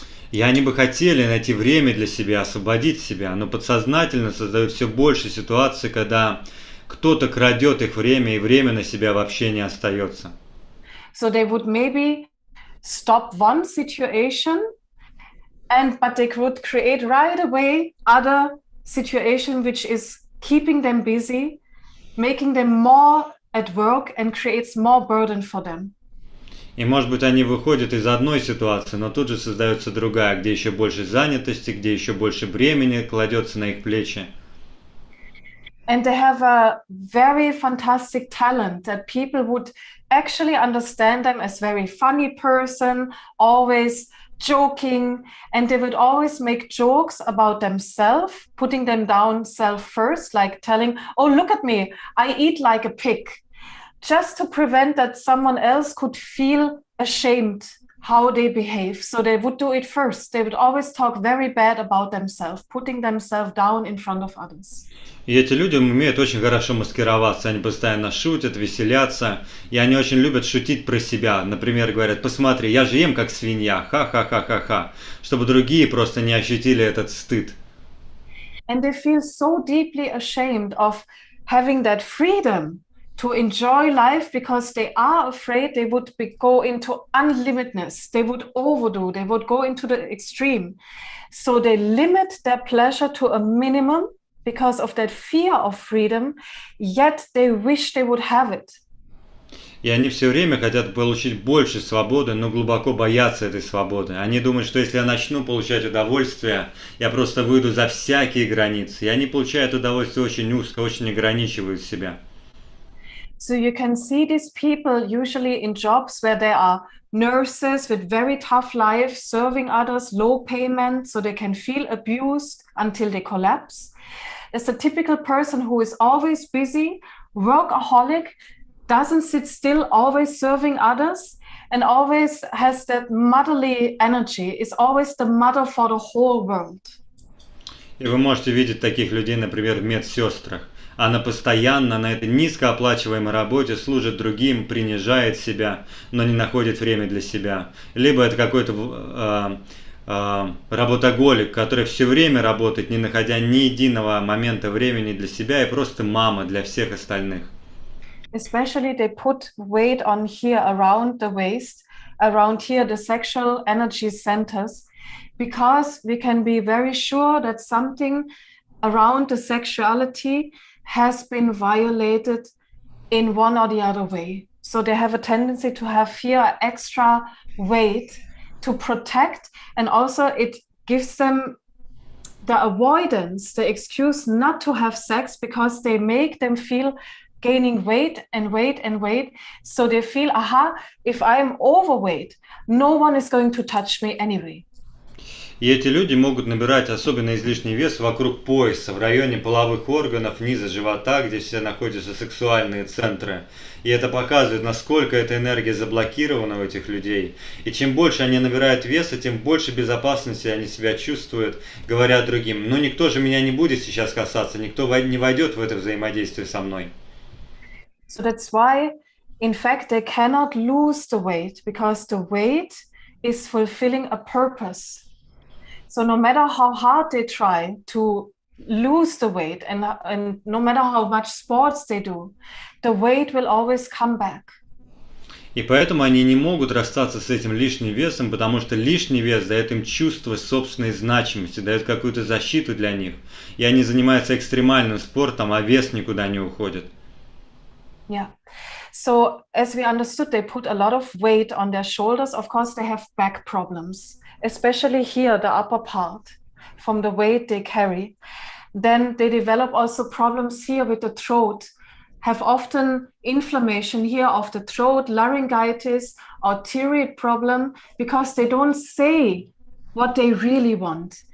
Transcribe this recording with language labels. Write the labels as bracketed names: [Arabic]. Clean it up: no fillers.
[Russian] И они бы хотели найти время для себя, освободить себя, но подсознательно создают все больше ситуаций, когда кто-то крадет их время, и время на себя вообще не остается. [English] So they would maybe stop one situation, but they could create right away other situation which is keeping them busy, making them more at work and creates more burden for them. [Russian] И может быть они выходят из одной ситуации, но тут же создается другая, где еще больше занятости, где еще больше бремени кладется на их плечи. [English] And they have a very fantastic talent that people would actually understand them as very funny person, always joking, and they would always make jokes about themselves, putting them down self first, like telling, oh, look at me, I eat like a pig. Just to prevent that someone else could feel ashamed how they behave. So they would do it first. They would always talk very bad about themselves, putting themselves down in front of others. [Russian] И эти люди умеют очень хорошо маскироваться, они постоянно шутят, веселятся, и они очень любят шутить про себя. Например, говорят, посмотри, я же ем как свинья, ха-ха-ха-ха-ха, чтобы другие просто не ощутили этот стыд. [English] And they feel so deeply ashamed of having that freedom to enjoy life, because they are afraid they would go into unlimitedness, they would overdo, they would go into the extreme. So they limit their pleasure to a minimum because of that fear of freedom, yet they wish they would have it. [Russian] И они все время хотят получить больше свободы, но глубоко боятся этой свободы. Они думают, что если я начну получать удовольствие, я просто выйду за всякие границы. И они получают удовольствие очень узко, очень ограничивают себя. [English] So you can see these people usually in jobs where they are nurses with very tough life, serving others, low payment, so they can feel abused until they collapse. There's a typical person who is always busy, workaholic, doesn't sit still, always serving others, and always has that motherly energy, is always the mother for the whole world. [Russian] И вы можете видеть таких людей, например, в медсестрах. Она постоянно на этой низкооплачиваемой работе служит другим, принижает себя, но не находит время для себя. Либо это какой-то работоголик, который все время работает, не находя ни единого момента времени для себя, и просто мама для всех остальных. [English] Especially they put weight on here around the waist, around here the sexual energy centers, because we can be very sure that something around the sexuality has been violated in one or the other way. So they have a tendency to have here extra weight to protect, and also it gives them the avoidance, the excuse not to have sex, because they make them feel gaining weight and weight and weight. So they feel, aha, if I'm overweight, no one is going to touch me anyway. [Russian] И эти люди могут набирать особенно излишний вес вокруг пояса, в районе половых органов, низа живота, где все находятся сексуальные центры. И это показывает, насколько эта энергия заблокирована у этих людей. И чем больше они набирают веса, тем больше безопасности они себя чувствуют, говоря другим: ну никто же меня не будет сейчас касаться, никто не войдет в это взаимодействие со мной. [English] So that's why, in fact, they cannot lose the weight, because the weight is fulfilling a purpose. So no matter how hard they try to lose the weight, and no matter how much sports they do, the weight will always come back. [Russian] И поэтому они не могут расстаться с этим лишним весом, потому что лишний вес дает им чувство собственной значимости, дает какую-то защиту для них. И они занимаются экстремальным спортом, а вес никуда не уходит. Yeah. [English] So as we understood, they put a lot of weight on their shoulders. Of course, they have back problems, especially here, the upper part, from the weight they carry. Then they develop also problems here with the throat, have often inflammation here of the throat, laryngitis or thyroid problem, because they don't say what they really want.